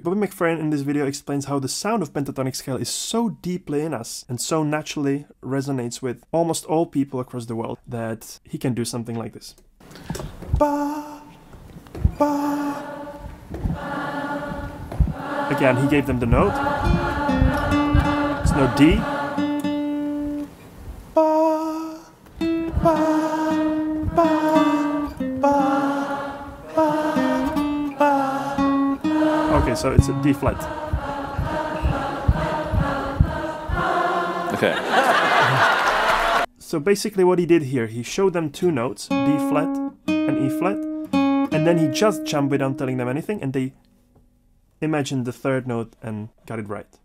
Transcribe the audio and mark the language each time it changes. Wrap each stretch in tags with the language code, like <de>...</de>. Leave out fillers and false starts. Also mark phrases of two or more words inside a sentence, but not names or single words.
<en>Bobby McFerrin in this video explains how the sound of pentatonic scale is so deeply in us and so naturally resonates with almost all people across the world that he can do something like this. Ba, ba. Again, he gave them the note. It's no D. Ba, ba, ba, ba, ba, ba. Okay, so it's a D flat. Okay. So basically what he did here, he showed them 2 notes, D flat and E flat, and then he just jumped without telling them anything, and they imagined the 3rd note and got it right.</en>